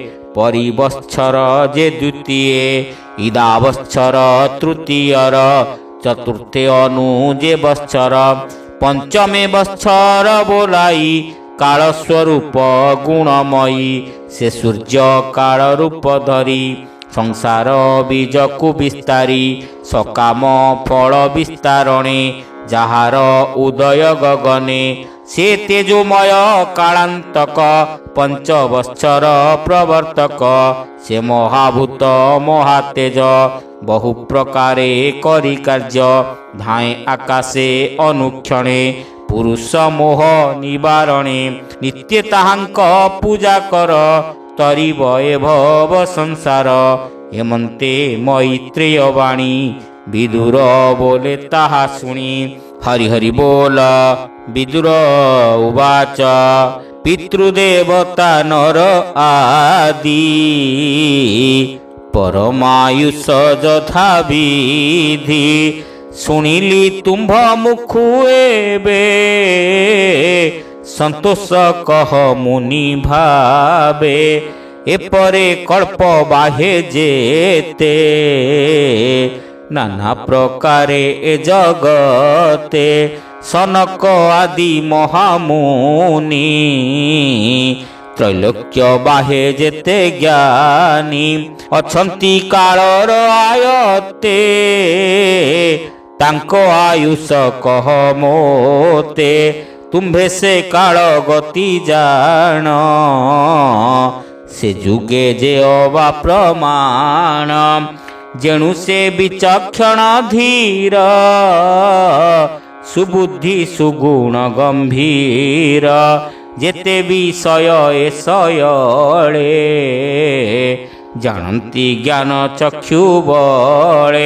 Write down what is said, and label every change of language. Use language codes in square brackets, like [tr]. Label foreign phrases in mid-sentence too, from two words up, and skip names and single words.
[or] ପରିବତ୍ସର ଜେ ଦ୍ୱିତୀୟ ଇଦାବତ୍ସର ତୃତୀୟର ଚତୁର୍ଥେ ଅନୁ ଜେ ବତ୍ସର ପଞ୍ଚମେ ବତ୍ସର ବୋଲାଇ କାଳ ସ୍ୱରୂପ ଗୁଣମୟୀ ସେ ସୂର୍ଯ୍ୟ କାଳ ରୂପ ଧରି ସଂସାର ବୀଜ କୋ ବିସ୍ତାରି ସକାମ ଫଳ ବିସ୍ତାରଣେ ଜାହାର ଉଦୟ ଗଗନେ ସେ ତେଜୋମୟ କାଳାନ୍ତକ 5 ବତ୍ସର ପ୍ରବର୍ତ୍ତକ ସେ ମହାଭୂତ ମହାତେଜ ବହୁ ପ୍ରକାରେ କରି କାର୍ଯ୍ୟ ଧାଏ ଆକାଶେ ଅନୁକ୍ଷଣେ ପୁରୁଷ ମୋହ ନିବାରଣେ ନିତ୍ୟ ତାହାଙ୍କ ପୂଜା କର ତରିବ ଏ ଭବ ସଂସାର ହେମନ୍ତେ ମୈତ୍ରେୟ ବାଣୀ ବିଦୁର ବୋଲେ ତାହା ସୁଣି ହରି ହରି ବୋଲ ବିଦୁର ଉବାଚ ପିତୃଦେବତା ନର ଆଦି ପରମାୟୁଷ ଯଥା ବିଧି ସୁଣିଲି ତୁମ୍ଭ ମୁଖୁ ଏବେ ସନ୍ତୋଷ କହ ମୁନି ଭାବେ ଏପରେ କଳ୍ପ ବାହେ ଜେତେ ନାନା ପ୍ରକାରେ ଏ ଜଗତେ ସନକ ଆଦି ମହାମୁନି ତ୍ରୈଲୋକ୍ୟ ବାହେ ଜେତେ ଜ୍ଞାନୀ ଅଛନ୍ତି କାଳର ଆୟତେ ତାଙ୍କୋ ଆୟୁଷ କହ ମୋତେ ତୁମ୍ଭେ ସେ କାଳ ଗତି ଜାଣ ସେ ଜୁଗେ ଜେ ଅବା ପ୍ରମାଣ ଜେଣୁ ସେ ବିଚକ୍ଷଣ ଧୀର ସୁବୁଦ୍ଧି ସୁଗୁଣ ଗମ୍ଭୀର ଜେତେ ବିଷୟ ଏ ସୟଳେ ଜାଣନ୍ତି ଜ୍ଞାନ ଚକ୍ଷୁ ବଳେ।